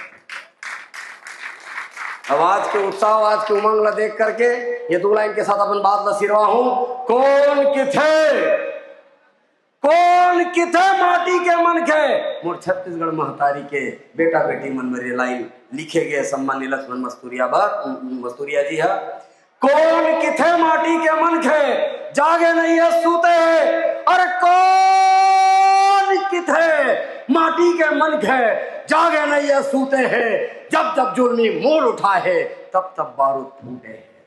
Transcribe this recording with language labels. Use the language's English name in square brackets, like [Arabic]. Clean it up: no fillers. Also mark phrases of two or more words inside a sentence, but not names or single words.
[Chhattisgarhi] अब आज के उत्साह, आज के उमंग ला देख करके ये दो लाइन के साथ अपन बात ला सिरवा हूँ। कौन किथे माटी के मन के मोर छत्तीसगढ़ महतारी के बेटा बेटी मन में लाइन लिखे गए। सम्मान्य लक्ष्मण मस्तूरिया जी है। कौन किथे माटी के मन के जागे नहीं है सूते है, अरे कौन किथे माटी के मन के जागे नहीं है सूते है, जब जब जुल्मी मोड़ उठा है तब तब बारूद फूटे है।